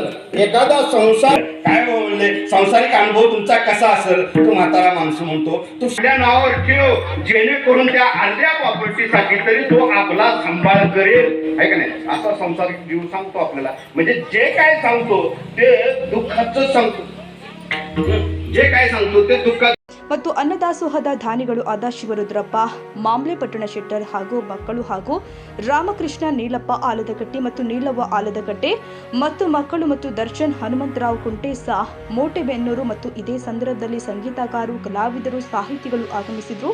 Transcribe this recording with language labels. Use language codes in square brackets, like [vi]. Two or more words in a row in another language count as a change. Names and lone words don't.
[mr] एखादा संसार काय म्हणले सांसारिक अनुभव तुमचा कसा असेल, तो म्हातारा माणूस म्हणतो तू सगळ्या नावावर ठेव, जेणेकरून त्या अर्ध्या प्रॉपर्टीसाठी तरी तो आपला सांभाळ करेल, आहे का नाही, असा सांसारिक जीव सांगतो आपल्याला. म्हणजे जे काय सांगतो ते दुःखाचं सांगतो, जे काय सांगतो ते दुःखाचं. [kn] ಮತ್ತು ಅನ್ನದಾಸೋಹದ ದಾನಿಗಳು ಆದ ಶಿವರುದ್ರಪ್ಪ, ಮಾಮ್ಲೆ ಪಟ್ಟಣ ಶೆಟ್ಟರ್ ಹಾಗೂ ಮಕ್ಕಳು ಹಾಗೂ ರಾಮಕೃಷ್ಣ ನೀಲಪ್ಪ ಆಲದಕಟ್ಟೆ ಮತ್ತು ನೀಲವ್ವ ಆಲದಕಟ್ಟೆ ಮತ್ತು ಮಕ್ಕಳು ಮತ್ತು ದರ್ಶನ್ ಹನುಮಂತರಾವ್ ಕುಂಟೇಸ ಮೋಟೆಬೆನ್ನೂರು ಮತ್ತು ಇದೇ ಸಂದರ್ಭದಲ್ಲಿ ಸಂಗೀತಗಾರರು, ಕಲಾವಿದರು, ಸಾಹಿತಿಗಳು ಆಗಮಿಸಿದ್ರು.